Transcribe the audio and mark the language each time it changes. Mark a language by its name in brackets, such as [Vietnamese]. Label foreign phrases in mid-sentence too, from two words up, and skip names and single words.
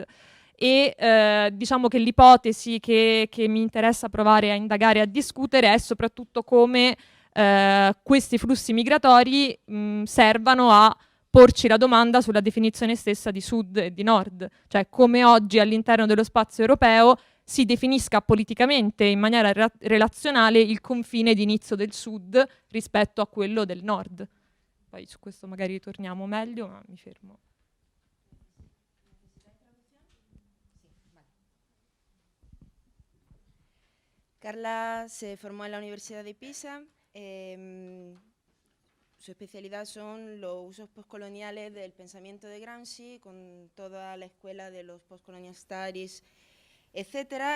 [Italian] E diciamo che l'ipotesi che mi interessa provare a indagare e a discutere è soprattutto come questi flussi migratori servano a porci la domanda sulla definizione stessa di sud e di nord, cioè come oggi all'interno dello spazio europeo si definisca politicamente in maniera relazionale il confine di inizio del sud rispetto a quello del nord. Poi su questo magari ritorniamo meglio, ma mi fermo. [Spanish] Carla se formó en la Universidad de Pisa. Su especialidad son los usos postcoloniales del pensamiento de Gramsci, con toda la escuela de los [English] postcolonial studies, [Spanish] etc.